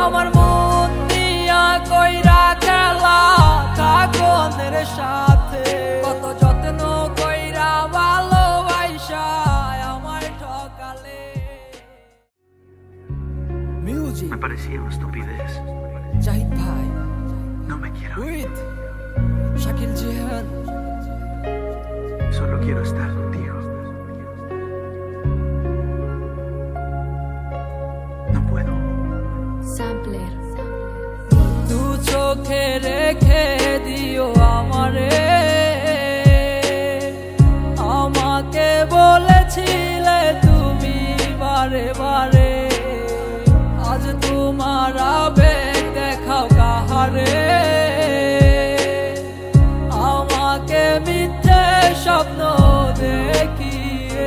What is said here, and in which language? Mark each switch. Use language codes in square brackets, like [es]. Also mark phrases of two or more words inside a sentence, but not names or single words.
[bn] আমার মন দিয়া কইরা খেলা কাগনের সাথে, কত যত্ন কইরা ভালোবাসা আমায় ঠকালে। Music. [es] Me parecía una estupidez. [bn] Jahid Bhai. [es] No me quiero ir. [en] With Shakil Jihan. [es] Solo quiero estar contigo. No puedo. [en] Sampler. [bn] Tu চোখে রেখে দিও আমারে, আমাকে বলেছিলে তুমি বারে বারে, আজ তোমার আবেগ দেখাও কাহারে, আমাকে মিথ্যে স্বপ্ন দেখিয়ে।